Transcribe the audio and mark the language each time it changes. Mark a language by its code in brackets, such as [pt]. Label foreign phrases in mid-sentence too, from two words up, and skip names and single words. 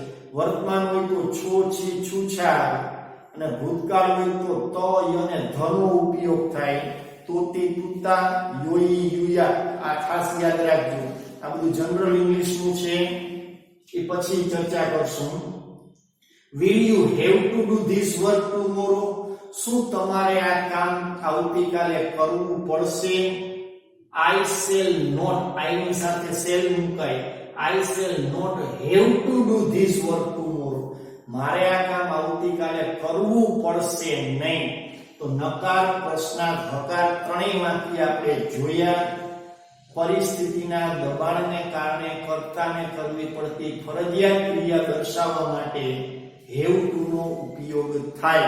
[gu] વર્તમાન હોય તો છો છી છુછા અને ભૂતકાળ હોય તો ત અને ધનો ઉપયોગ થાય. તોતી તુતા યોઈ યુયા. આ ખાસ યાદ રાખજો. આ બધું [en] General English [gu] નું છે. એ પછી ચર્ચા કરશું. [en] will you have to do this work tomorrow? [gu] શું તમારે આ કામ આવતીકાલે કરવું પડશે? [en] I shall not. I [gu] ની સાથે [en] shall મુકાય. I shall not have to do this work tomorrow. [gu] મારે આ કામ આવતીકાલે કરવું પડશે નહીં. તો નકાર, પ્રશ્નાર્થ, હકાર ત્રણેયમાંથી આપણે જોયા. પરિસ્થિતિના દબાણને કારણે કર્તાને કરવી પડતી ફરજિયાત ક્રિયા દર્શાવવા માટે [en] have to [gu] નો ઉપયોગ થાય.